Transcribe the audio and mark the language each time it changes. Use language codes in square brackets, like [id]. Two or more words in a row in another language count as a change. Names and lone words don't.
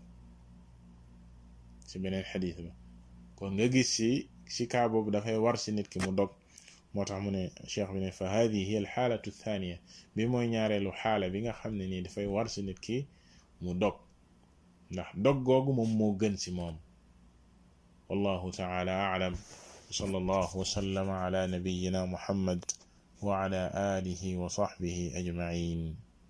[wo] ci beneen xadiis ba kon nga gis ci kaa boobu dafay war ci nit ki mu dog. moo tax mu ne cheikh bi ne [ar] فهذه هي الحالة الثانية, [wo] bi mooy ñaareelu xaala bi nga xam ne nii dafay war ci nit ki mu dog, ndax dog googu moom moo gën ci moom. [ar] والله تعالى أعلم. صلى الله وسلم على نبينا محمد وعلى آله وصحبه أجمعين.